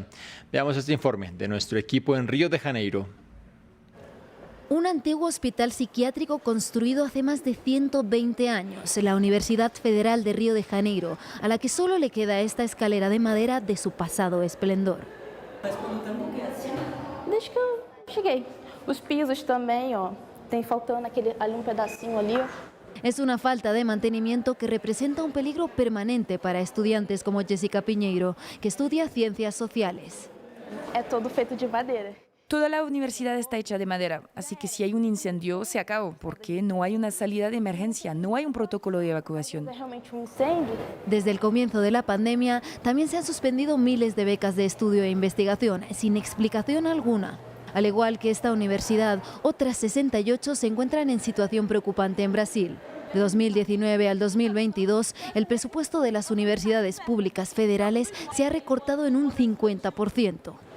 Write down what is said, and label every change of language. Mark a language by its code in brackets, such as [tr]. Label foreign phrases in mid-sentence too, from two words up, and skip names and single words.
[es] Veamos este informe de nuestro equipo en Río de Janeiro. Un antiguo hospital psiquiátrico construido hace más de 120 años, la Universidad Federal de Río de Janeiro, a la que solo le queda esta escalera de madera de su pasado esplendor. [pt] Desde que eu cheguei. Os pisos também, ó. Tem faltando ali pedacinho ali. [es] Es una falta de mantenimiento que representa un peligro permanente para estudiantes como Jessica Piñeiro, que estudia ciencias sociales. [pt] É todo feito de madeira. [es] Toda la universidad está hecha de madera, así que si hay un incendio, se acabó, porque no hay una salida de emergencia, no hay un protocolo de evacuación. [pt] É realmente um incêndio. [es] Desde el comienzo de la pandemia, también se han suspendido miles de becas de estudio e investigación, sin explicación alguna. Al igual que esta universidad, otras 68 se encuentran en situación preocupante en Brasil. De 2019 al 2022, el presupuesto de las universidades públicas federales se ha recortado en un 50%.